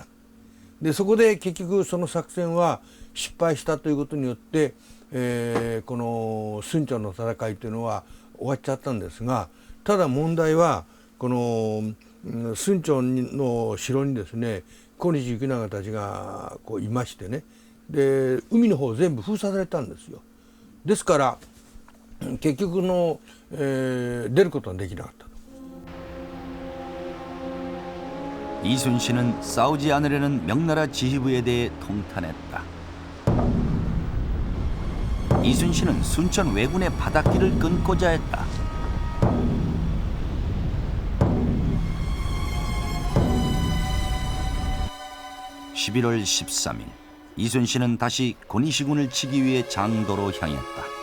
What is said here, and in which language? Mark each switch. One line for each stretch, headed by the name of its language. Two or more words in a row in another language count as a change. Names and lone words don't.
Japanese: でそこで結局その作戦は失敗したということによって、この순천の戦いというのは終わっちゃったんですが、ただ問題はこの순천の城にですね小西行長たちがこういましてね、で海の方全部封鎖されたんですよ。ですから結局の、出ることはできなかったと。
Korean: 이순신은 싸우지 않으려는 명나라 지휘부에 대해 통탄했다. 이순신은 순천 왜군의 바닷길을 끊고자 했다. (11월 13일) 이순신은 다시 고니시군을 치기 위해 장도로 향했다.